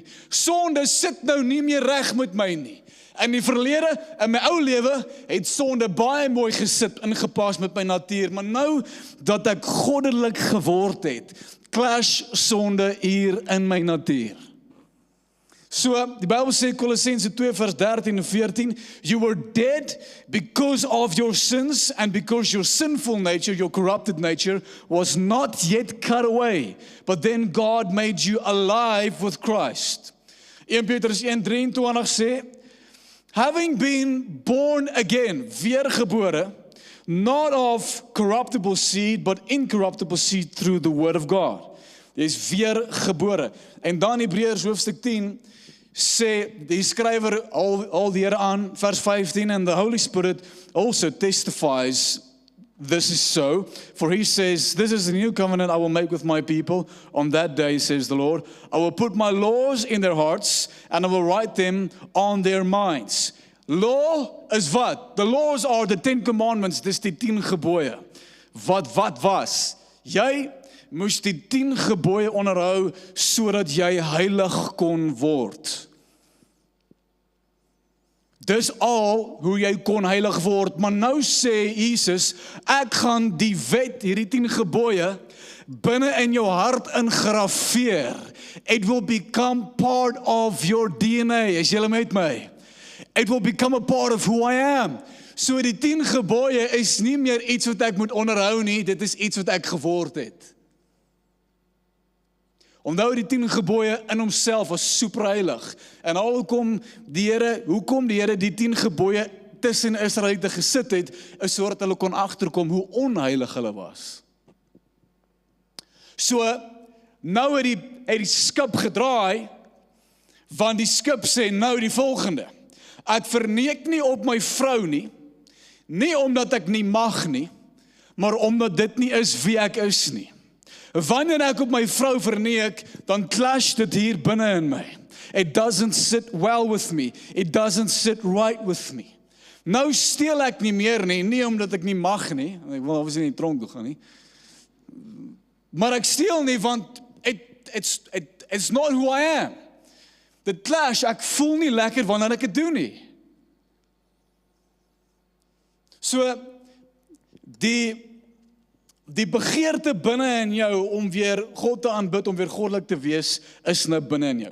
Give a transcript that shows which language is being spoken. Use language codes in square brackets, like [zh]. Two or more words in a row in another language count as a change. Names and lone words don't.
[af] Sonde sit nou nie meer reg met my nie. In die verlede, in my ou lewe, het sonde baie mooi gesit, ingepas met my natuur, maar nou dat ek goddelik geword het, clash sonde hier in my natuur. So, die Bybel sê Kolossense 2 vers 13 en 14, [en] you were dead because of your sins and because your sinful nature, your corrupted nature, was not yet cut away. But then God made you alive with Christ. [af] 1 Petrus 1:23 sê, [en] having been born again, weergebore, not of corruptible seed, but incorruptible seed through the word of God. [af] Jy is weergebore. En dan Hebreërs hoofstuk 10, sê die skrywer al die Here aan, vers 15, [en] and the Holy Spirit also testifies this is so, for he says, this is a new covenant I will make with my people on that day, says the Lord. I will put my laws in their hearts and I will write them on their minds. Law [af] is wat? [en] The laws are the 10 commandments, [af] dis die 10 gebooie. Wat was? Jy moes die 10 gebooie onderhou sodat jy heilig kon word. Dis al hoe jy kon heilig word, maar nou sê Jesus, ek gaan die wet, hierdie 10 gebooie, binne in jou hart ingrafeer. [en] It will become part of your DNA, [af] is julle met my? [en] It will become a part of who I am. [af] So die 10 gebooie is nie meer iets wat ek moet onderhou nie, dit is iets wat ek geword het. Onthou die 10 gebooie in homself was superheilig. En hoekom die Here die 10 gebooie tussen Israeliete gesit het, is sodat hulle kon agterkom hoe onheilig hulle was. So, nou het die skip gedraai, want die skip sê nou die volgende. Ek verneek nie op my vrou nie omdat ek nie mag nie, maar omdat dit nie is wie ek is nie. Wanneer ek op my vrou verneek, dan clash dit hier binne in my. [en] It doesn't sit well with me. It doesn't sit right with me. [af] Nou steel ek nie meer nie omdat ek nie mag nie. Ek wil obviously nie tronk toe gaan nie. Maar ek steel nie, want [en] it's not who I am. [af] Dit clash, ek voel nie lekker wanneer ek dit doen nie. So, die begeerte binne in jou om weer God te aanbid, om weer goddelik te wees, is nou binne in jou.